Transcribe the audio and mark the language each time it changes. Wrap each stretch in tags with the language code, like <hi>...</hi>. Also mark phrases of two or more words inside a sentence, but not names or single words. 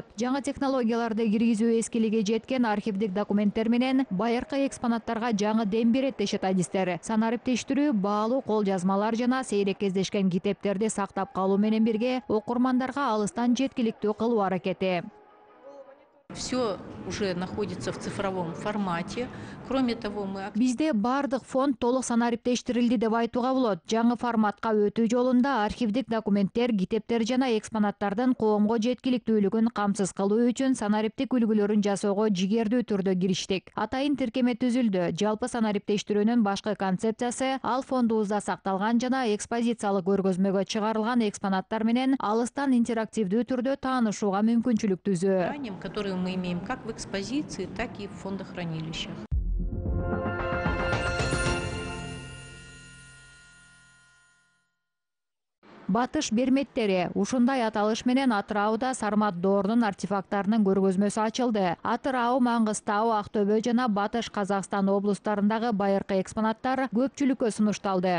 <ky>Жаңы технологияларды киргизүү эскилиги жеткен архивдик документтер менен байыркы экспонаттарга жаңы дем берет дешет адистер. Санариптештирүү, баалуу кол жазмалар жана сейрек кездешкен китептерди сактап калуу менен бирге окурмандарга алыстан жеткиликтүү кылуу аракети.</ky> <ru>Все уже находится в цифровом формате. Кроме того, мы...</ru> <ky>Бизде бардык фонд толук санариптештирилди деп айтууга болот. Жаңы форматка өтүү жолунда архивдик документтер, китептер жана экспонаттардын коомго жеткиликтүүлүгүн камсыз кылуу үчүн санариптик үлгүлөрүн жасоого жигердүү түрдө кириштик. Атайын тиркеме түзүлдү. Жалпы санариптештирүүнүн башкы концепциясы ал фондубузда сакталган жана экспозициялык көргөзмөгө чыгарылган экспонаттар менен алыстан интерактивдүү түрдө таанышууга мүмкүнчүлүк түзүү.</ky> <ru>Которые мы имеем как в экспозиции, так и в фондохранилищах.</ru> <ky>Батыш берметтери ушундай аталыш менен Атырауда Сармат доорунун артефакттарынын көргөзмөсү ачылды. Атырау, Маңгыстау, Актөбө жана Батыш Казакстан облустарындагы байыркы экспонаттар көпчүлүккө сунушталды.</ky>